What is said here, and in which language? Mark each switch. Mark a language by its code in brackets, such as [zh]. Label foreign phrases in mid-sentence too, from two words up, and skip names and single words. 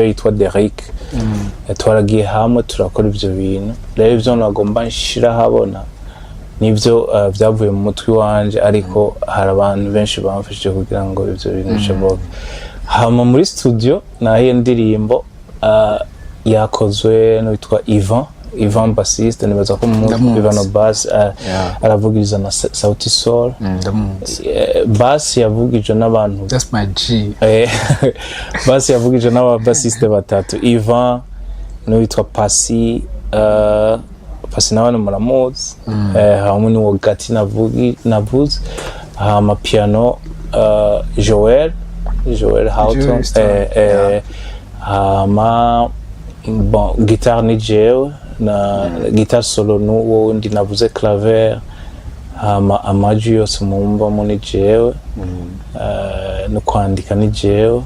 [rn] yitwa Derek twaragiye hamwe turakora ivyo bintu rero ivyo nagomba nshira habona nivyo byavuye mu mutwe wanje ariko hari abantu benshi bamfashije kugira ngo ivyo bintu bishoboke hama muri studio nahiye ndirimbo yakozwe n'uwitwa Ivan bassiste nibaza ko mu Ivano bass aravugiriza na Sauti Sol bass yavugije n'abantu [en] that's my G [rn] bass yavugije n'ababassiste batatu Ivan n'uwitwa Pasi nawe muramuzi hamwe n'uwo Gati navuze hama piano Joel Houghton hama guitare ni jewe na [fr] guitare solo [rn] n'uwo ndi navuze Claver hama amajwi yose mumva mu ni jewe no kwandika ni jewe